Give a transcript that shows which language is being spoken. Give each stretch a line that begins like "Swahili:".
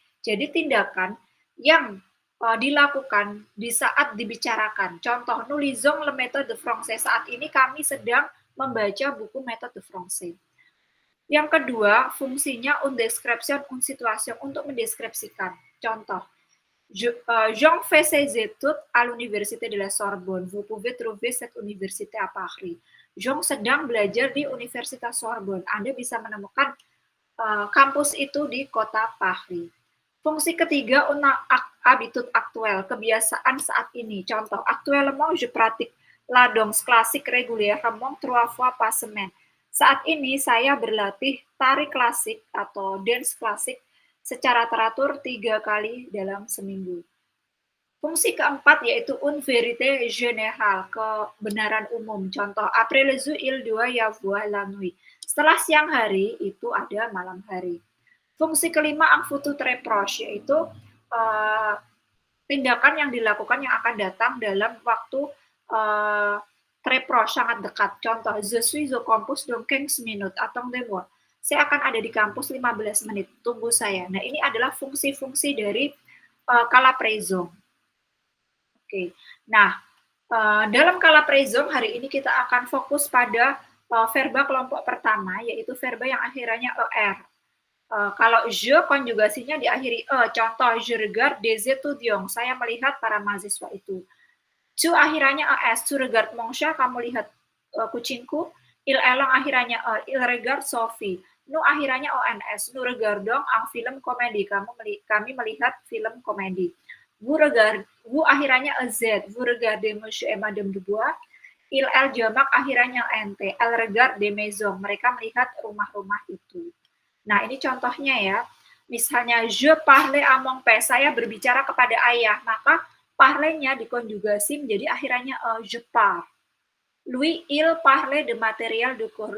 Indonesian: Jadi tindakan yang dilakukan di saat dibicarakan. Contoh,
French: nous lisons le méthode français.
Indonesian: Saat ini kami sedang membaca buku méthode français. Yang kedua, fungsinya
French: une description, une situation,
Indonesian: untuk mendeskripsikan.
French: Contoh, Jean fait ses études à l'université de la Sorbonne. Vous pouvez trouver cette université à Paris.
Indonesian: Jean sedang belajar di Universitas Sorbonne. Anda bisa menemukan kampus itu di kota Paris. Fungsi ketiga,
French: une habitude actuelle,
Indonesian: kebiasaan saat ini.
French: Contoh, actuellement je pratique la danse classique régulièrement 3 fois par semaine.
Indonesian: Saat ini saya berlatih tari klasik atau dance klasik secara teratur 3 kali dalam seminggu. Fungsi keempat yaitu
French: une vérité générale,
Indonesian: kebenaran umum.
French: Contoh, après le jour il doit y avoir la nuit.
Indonesian: Setelah siang hari itu ada malam hari. Fungsi kelima,
French: un futur très proche,
Indonesian: yaitu tindakan yang dilakukan yang akan datang dalam waktu
French: très proche,
Indonesian: sangat dekat.
French: Contoh, je suis au campus dans 15 minutes, attendez-moi.
Indonesian: Saya akan ada di kampus 15 menit, tunggu saya. Nah, ini adalah fungsi-fungsi dari kala présent. Oke. Nah, dalam kala présent hari ini kita akan fokus pada verba kelompok pertama, yaitu verba yang akhirannya er. Kalau je, konjugasinya diakhiri e.
French: Contoh, je regarde des étudiants.
Indonesian: Saya melihat para mahasiswa itu.
French: Tu akhirannya es. Tu regarde mon chat.
Indonesian: Kamu lihat kucingku.
French: Il elong
Indonesian: akhirannya
French: e. Il regarde Sophie. Nous akhirannya ons. Nous regardons un film komedi.
Indonesian: Kami melihat film komedi.
French: Vous akhirannya z. Vous regardez Monsieur et Madame Dubois. Il
Indonesian: jamak akhirannya
French: nt. Elle regarde des maisons.
Indonesian: Mereka melihat rumah-rumah itu. Nah, ini contohnya ya.
French: Misalnya, je parle à mon père.
Indonesian: Saya berbicara kepada ayah. Maka parle-nya dikonjugasi menjadi akhirannya
French: je parle. Louis, il parle de matériel de cours.